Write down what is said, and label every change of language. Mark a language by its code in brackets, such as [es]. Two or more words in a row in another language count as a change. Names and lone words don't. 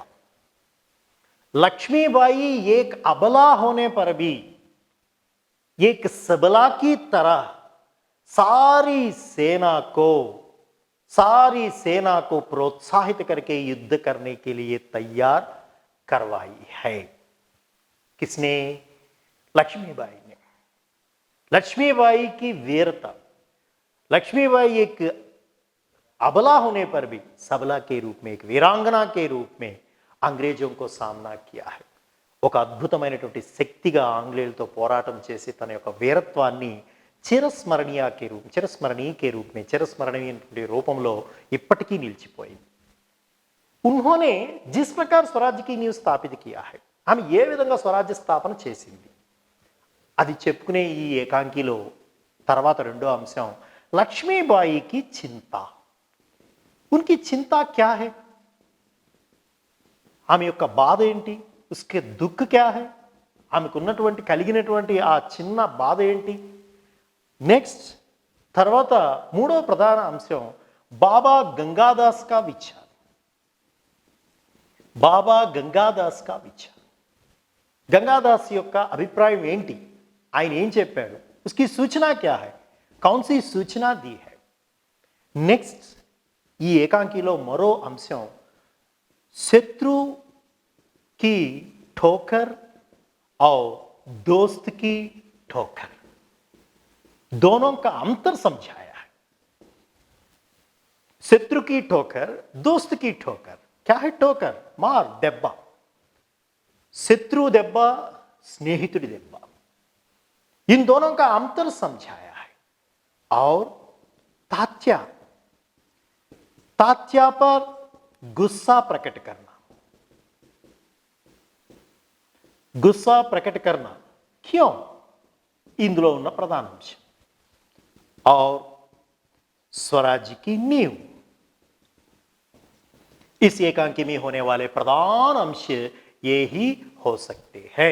[hi] लक्ष्मीबाई एक अबला होने पर भी एक सबला की तरह सारी सेना को प्रोत्साहित करके युद्ध करने के लिए तैयार करवाई है. किसने? लक्ष्मीबाई ने. लक्ष्मीबाई की वीरता. लक्ष्मीबाई एक अबला होने पर भी सबला के रूप में, एक वीरांगना के रूप में अंग्रेजों को सामना किया है. [te] ఒక అద్భుతమైనటువంటి శక్తిగా ఆంగ్లేయులతో పోరాటం చేసి తన యొక్క వీరత్వాన్ని చిరస్మరణీయ రూపంలో ఇప్పటికీ నిలిచిపోయింది. [hi] उन्होंने जिस प्रकार स्वराज्य की नींव स्थापित किया है, [te] ఆమె ఏ విధంగా స్వరాజ్య స్థాపన చేసింది అది చెప్పుకునే ఈ ఏకాంకిలో తర్వాత రెండో అంశం లక్ష్మీబాయికి చింత. [hi] उनकी चिंता क्या है? [te] ఆమె యొక్క బాధ ఏంటి? [hi] उसके दुख क्या है? [te] ఆమెకున్నటువంటి కలిగినటువంటి ఆ చిన్న బాధ ఏంటి? నెక్స్ట్ తర్వాత మూడో ప్రధాన అంశం [hi] बाबा गंगादास का विचार. बाबा गंगादास का विचार. [te] గంగాదాస్ యొక్క అభిప్రాయం ఏంటి? ఆయన ఏం చెప్పాడు? [hi] उसकी सूचना क्या है? कौन सी सूचना दी है? [te] నెక్స్ట్ ఈ ఏకాంకిలో మరో అంశం [hi] శత్రు की ठोकर और दोस्त की ठोकर, दोनों का अंतर समझाया है. శత్రు की ठोकर दोस्त की ठोकर क्या है ठोकर मार [te] దెబ్బ శత్రు దెబ్బ స్నేహితుడి దెబ్బ [hi] इन दोनों का अंतर समझाया है और तात्या तात्या पर गुस्सा प्रकट करना गुस्सा प्रकट करना क्यों [te] ఇందులో ఉన్న [hi] प्रधान अंश और स्वराज्य की नींव इस एकांकी में होने वाले प्रधान अंश ये ही हो सकते हैं।